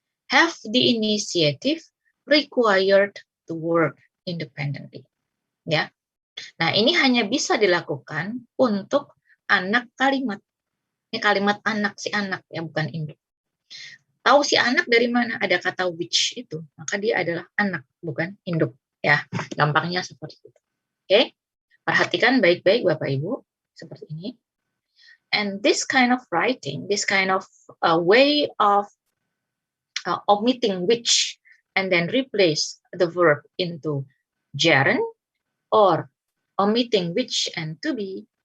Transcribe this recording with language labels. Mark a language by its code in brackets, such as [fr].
[en] Have the initiative, required to work independently. [id] Ya. Nah, ini hanya bisa dilakukan untuk anak kalimat. Ini kalimat anak, si anak, ya, bukan induk. Tahu si anak dari mana? Ada kata which itu. Maka dia adalah anak, bukan induk. Ya, gampangnya seperti itu. Oke? Perhatikan baik-baik Bapak Ibu, seperti ini. [en] And this kind of writing, this kind of way of omitting which and then replace the verb into gerund, or omitting which and to be